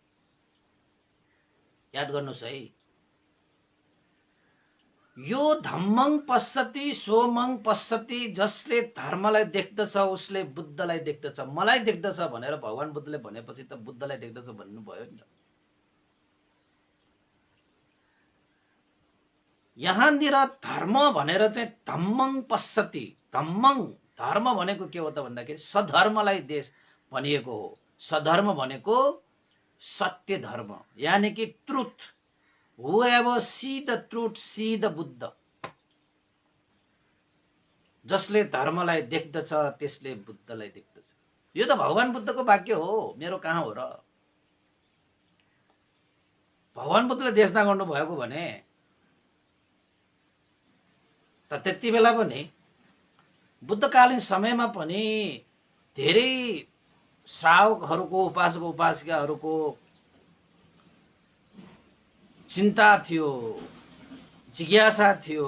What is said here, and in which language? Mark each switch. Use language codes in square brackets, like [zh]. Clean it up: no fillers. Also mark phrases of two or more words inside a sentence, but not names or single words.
[ne] याद गर्नुहोस् है, यो [pi] धम्मं पश्यति सोमं पश्यति, [ne] जसले धर्मलाई देख्दछ उसले बुद्धलाई देख्दछ। मलाई देख्दछ भनेर भगवान बुद्धले भनेपछि त बुद्धलाई देख्दछ भन्नुभयो नि त। यहाँनिर धर्म भनेर चाहिँ [pi] धम्मं पश्यति, [ne] धम्मं धर्म भनेको के हो त भन्दाखेरि सधर्मलाई देश भनिएको हो। सधर्म भनेको सत्य धर्म, यानी कि ट्रुथ। [en] Whoever see the truth see the बुद्ध। [ne] जसले धर्मलाई देख्दछ त्यसले बुद्धलाई देख्दछ। यो त भगवान बुद्धको वाक्य हो, मेरो कहाँ हो र। भगवान बुद्धले देशना गर्नु भएको भने त त्यति बेला पनि बुद्धकालीन समयमा पनि धेरै श्रावकहरूको, उपासक उपासिकाहरूको चिन्ता थियो, जिज्ञासा थियो।